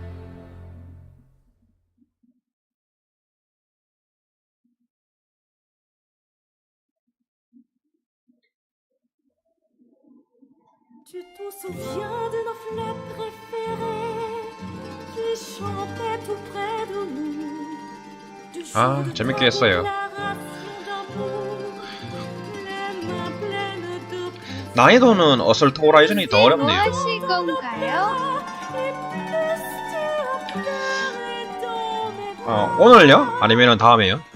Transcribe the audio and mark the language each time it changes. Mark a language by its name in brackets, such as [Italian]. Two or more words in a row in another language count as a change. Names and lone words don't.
[French] Tu te souviens de nos fleurs préférées qui chantaient tout près de nous. [Korean] 아, 재밌게 했어요. 난이도는 어설트 호라이즌이 더 어렵네요. 뭐 하실 건가요? 오늘요? 아니면 다음에요?